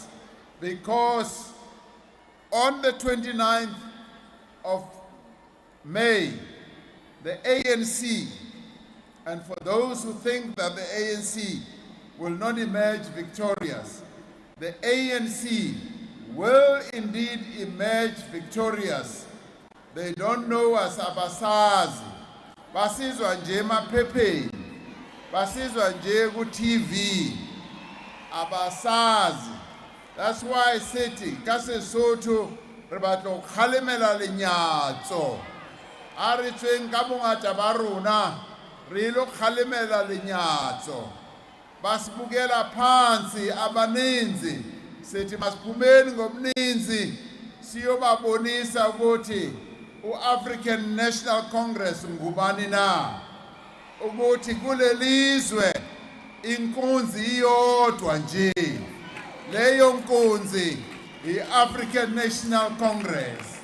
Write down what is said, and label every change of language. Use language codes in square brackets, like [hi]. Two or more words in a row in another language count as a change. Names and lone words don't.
[en] Because on the 29th of May, the ANC, and for those who think that the ANC will not emerge victorious, the ANC will indeed emerge victorious. They don't know us abasazi. [zu] Basizwa nje emaphepheni, basizwa nje ku-TV, abasazi. [en] That's why [st] sithi ka Sesotho re batla go kgalemela lenyatso. A re tsweng ka bongata ba rona re ile go kgalemela lenyatso. [zu] Basibukela phansi abaninzi, sithi masiphumeni ngobuninzi siyobabonisa ukuthi u-African National Congress ngubani na, ukuthi kulelizwe inkunzi iyodwa nje, leyo nkunzi i-African National Congress.